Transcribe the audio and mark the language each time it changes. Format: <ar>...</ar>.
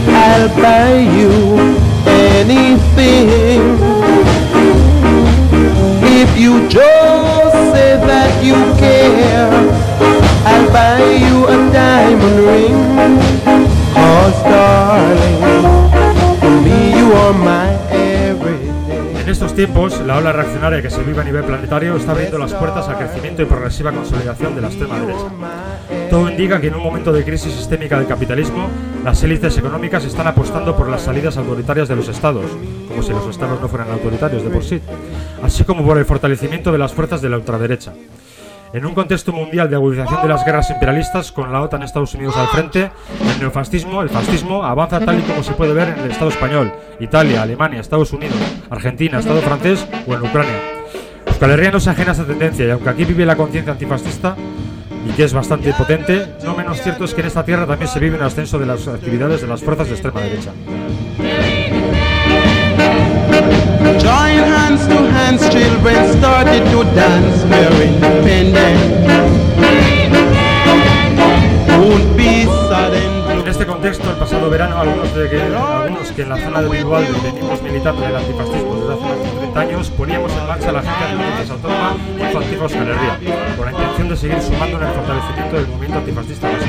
<en>I'll buy you anything if you just say that you care. I'll buy you a diamond ring, 'cause darling, for me you are my everything.</en> <es>En estos tiempos, la ola reaccionaria que se vive a nivel planetario está abriendo las puertas al crecimiento y progresiva consolidación de la extrema derecha. Todo indica que en un momento de crisis sistémica del capitalismo, las élites económicas están apostando por las salidas autoritarias de los estados, como si los estados no fueran autoritarios de por sí, así como por el fortalecimiento de las fuerzas de la ultraderecha. En un contexto mundial de agudización de las guerras imperialistas, con la OTAN y Estados Unidos al frente, el fascismo avanza tal y como se puede ver en el Estado español, Italia, Alemania, Estados Unidos, Argentina, Estado francés o en Ucrania. Euskal Herria no se ajena a esta tendencia y aunque aquí vive la conciencia antifascista, y que es bastante potente, no menos cierto es que en esta tierra también se vive un ascenso de las actividades de las fuerzas de extrema derecha.</es> <en>Join hands to hands, children started to dance, we're independent. Won't be sudden.</en> <es>En este contexto, el pasado verano, algunos que en la zona de Bilbao venimos militando del antifascismo desde hace más de 30 años, poníamos en marcha la agencia de Defensa Autónoma y su antigua Euskal Herria, con la intención de seguir sumando en el fortalecimiento del movimiento antifascista vasco.</es>